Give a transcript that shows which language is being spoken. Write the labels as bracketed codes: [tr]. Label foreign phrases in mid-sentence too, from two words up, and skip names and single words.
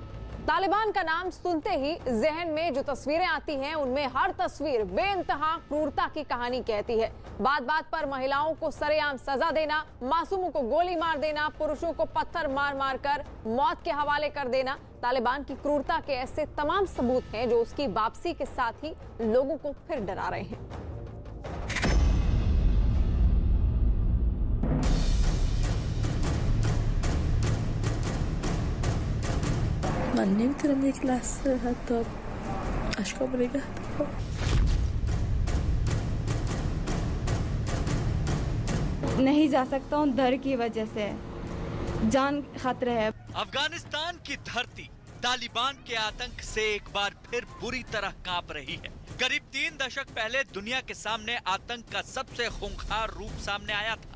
[hi] तालिबान का नाम सुनते ही जहन में जो तस्वीरें आती हैं, उनमें हर तस्वीर बेइंतहा क्रूरता की कहानी कहती है। बात बात पर महिलाओं को सरेआम सजा देना, मासूमों को गोली मार देना, पुरुषों को पत्थर मार कर मौत के हवाले कर देना, तालिबान की क्रूरता के ऐसे तमाम सबूत हैं जो उसकी वापसी के साथ ही लोगों को फिर डरा रहे हैं। [fa] من نمیتونم یک لحظه حتی اشکام نگه دارم. [hi] नहीं जा सकता हूँ डर की वजह से, जान खतरे है। अफगानिस्तान की धरती तालिबान के आतंक से एक बार फिर बुरी तरह कांप रही है। करीब 3 दशक पहले दुनिया के सामने आतंक का सबसे खूंखार रूप सामने आया था।